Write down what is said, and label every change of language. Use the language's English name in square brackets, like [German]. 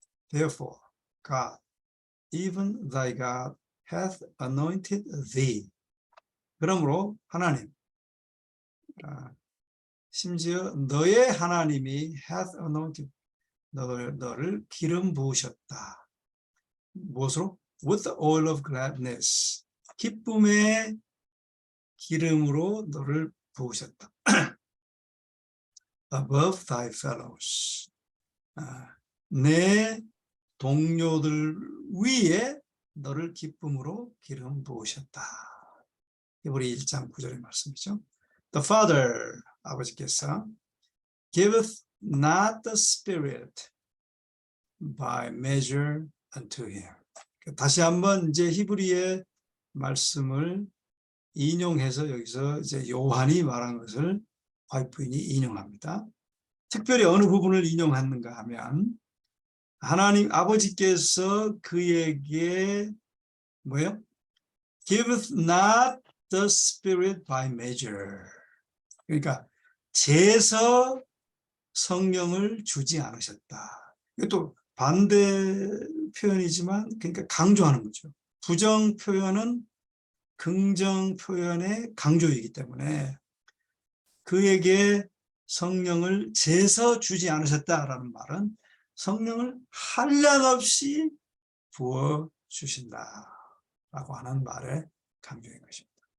[English] Therefore, God, even thy God, hath anointed thee. [Korean] 그러므로 하나님, 심지어 너의 하나님이 [English] hath anointed, [Korean] 너를 기름 부으셨다. 무엇으로? [English] With the oil of gladness. [Korean] 기쁨의 기름으로 너를 부으셨다. [English] Above thy fellows. [Korean] 내 동료들 위에 너를 기쁨으로 기름 부으셨다. 히브리 1장 9절의 말씀이죠. [English] The Father, [Korean] 아버지께서 [English] giveth not the Spirit by measure unto him. [Korean] 다시 한번 이제 히브리의 말씀을 인용해서 여기서 이제 요한이 말한 것을 화이트 부인이 인용합니다. 특별히 어느 부분을 인용하는가 하면 하나님 아버지께서 그에게 뭐예요? [English] Giveth not the Spirit by measure. [Korean] 그러니까 재서 성령을 주지 않으셨다. 이것도 반대 표현이지만 그러니까 강조하는 거죠. 부정 표현은 긍정 표현의 강조이기 때문에 그에게 성령을 재서 주지 않으셨다라는 말은 성령을 한량없이 부어 주신다라고 하는 말의 강조인 것입니다.